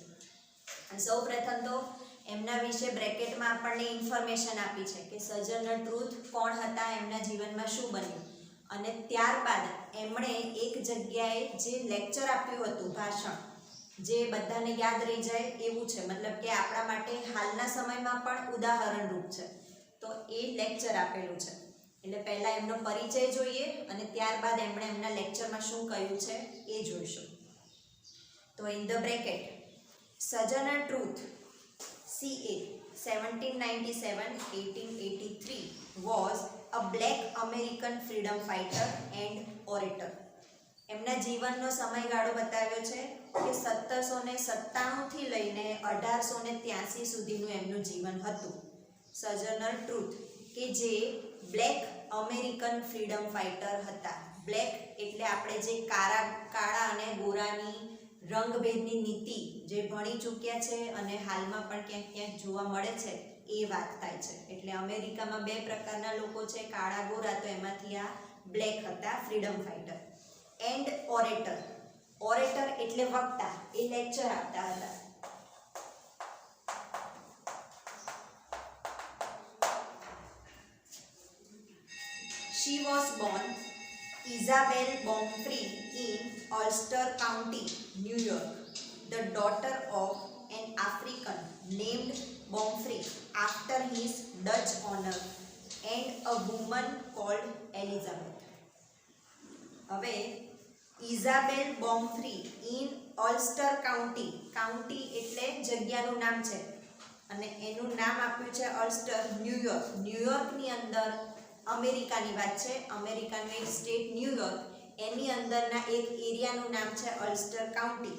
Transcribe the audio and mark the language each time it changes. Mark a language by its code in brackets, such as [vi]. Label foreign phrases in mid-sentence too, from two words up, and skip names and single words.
[gu] સૌ પ્રથમ તો એમના વિશે બ્રેકેટમાં આપણને ઇન્ફોર્મેશન આપી છે કે સજ્જનર ટ્રુથ કોણ હતા, એમના જીવનમાં શું બન્યું, અને ત્યારબાદ એમણે એક જગ્યાએ જે લેક્ચર આપ્યું હતું, ભાષણ, જે બધાને યાદ રહી જાય એવું છે, મતલબ કે આપણા માટે હાલના સમયમાં પણ ઉદાહરણરૂપ છે. તો એ લેક્ચર આપેલું છે. એટલે પહેલાં એમનો પરિચય જોઈએ અને ત્યારબાદ એમણે એમના લેક્ચરમાં શું કહ્યું છે એ જોઈશું. [en] તો in the bracket, સજ્જનર ટ્રુથ CA 1797-1883 was a black American freedom fighter and orator. [gu] એમના જીવનનો સમયગાળો બતાવ્યો છે કે 1797 થી લઈને 1883 સુધીનું એમનું જીવન હતું. સજ્જનર ટ્રુથ કે જે [en] black American freedom fighter [gu] હતા. બ્લેક એટલે આપણે જે કાળા અને ગોરાની રંગભેદની નીતિ જે ભણી ચૂક્યા છે અને હાલમાં પણ ક્યાંક ક્યાંક જોવા મળે છે એ વાત થાય છે. એટલે અમેરિકામાં બે પ્રકારના લોકો છે, કાળા ગોરા, તો એમાંથી આ બ્લેક હતા, [en] freedom fighter. and orator, [gu] ઓરેટર એટલે વક્તા, એ લેક્ચર આપતા હતા. [en] She was born Isabel Bomfrey in Ulster County, New York, the daughter of an African named Bomfrey after his Dutch owner and a woman called Elizabeth. [gu] હવે ઇઝાબેલ બોમ્ફ્રી ઇન ઓલ્સ્ટર કાઉન્ટી, કાઉન્ટી એટલે જગ્યાનું નામ છે અને એનું નામ આપ્યું છે ઓલ્સ્ટર, ન્યુયોર્ક. ન્યુયોર્કની અંદર અમેરિકાની વાત છે, અમેરિકાનું એક સ્ટેટ ન્યુયોર્ક, એની અંદરના એક એરિયાનું નામ છે ઓલ્સ્ટર કાઉન્ટી.